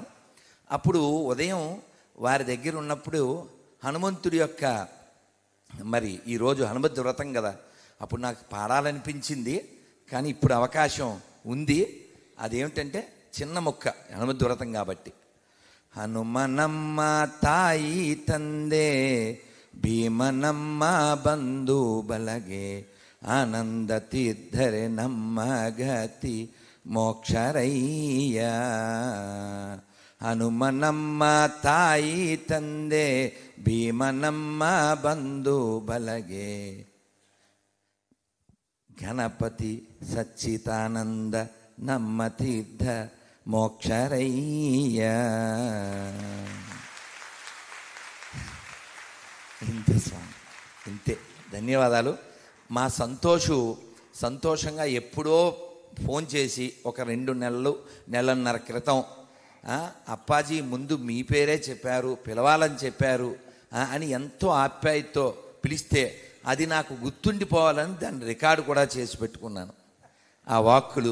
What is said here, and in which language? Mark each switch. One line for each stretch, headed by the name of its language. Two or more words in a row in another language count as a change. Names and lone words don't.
Telugu: అప్పుడు ఉదయం వారి దగ్గర ఉన్నప్పుడు హనుమంతుడి యొక్క మరి ఈరోజు హనుమద్ వ్రతం కదా, అప్పుడు నాకు పాడాలనిపించింది. కానీ ఇప్పుడు అవకాశం ఉంది. అదేమిటంటే చిన్న ముక్క, హనుమద్ వ్రతం కాబట్టి.
Kannada: ಹನುಮನಮ್ಮ ತಾಯಿ ತಂದೆ ಭೀಮನಮ್ಮ ಬಂಧು ಬಲಗೆ ಆನಂದ ತೀರ್ಥರೆ ನಮ್ಮ ಗತಿ ಮೋಕ್ಷರಯ್ಯ. ಹನುಮನಮ್ಮ ತಾಯಿ ತಂದೆ ಭೀಮನಮ್ಮ ಬಂಧು ಬಲಗೆ ಗಣಪತಿ ಸಚ್ಚಿದಾನಂದ ನಮ್ಮ ತೀರ್ಥ ಮೋಕ್ಷರಯ್ಯ.
Telugu: ఇంతే స్వామి, ఇంతే. ధన్యవాదాలు. మా సంతోషంగా ఎప్పుడో ఫోన్ చేసి ఒక 2 నెలన్నర క్రితం అప్పాజీ ముందు మీ పేరే చెప్పారు, పిలవాలని చెప్పారు అని ఎంతో ఆప్యాయతతో పిలిస్తే అది నాకు గుర్తుండిపోవాలని దాన్ని రికార్డు కూడా చేసి పెట్టుకున్నాను, ఆ వాక్కులు.